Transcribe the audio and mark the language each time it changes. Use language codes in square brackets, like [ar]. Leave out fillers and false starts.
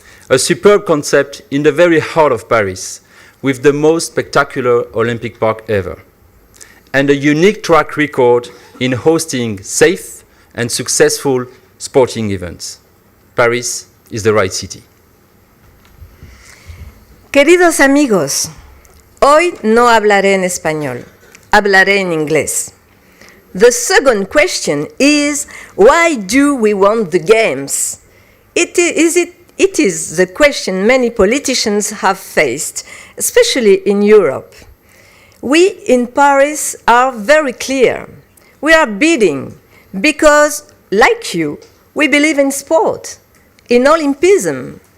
[en] A superb concept in the very heart of Paris, with the most spectacular Olympic park ever, and a unique track record in hosting safe and successful sporting events. Paris is the right city. [es] Queridos amigos, hoy no hablaré en español, hablaré en inglés. [en] The second question is, why do we want the games? It is the question many politicians have faced, especially in Europe. We in Paris are very clear. We are bidding because, like you, we believe in sport, in Olympism.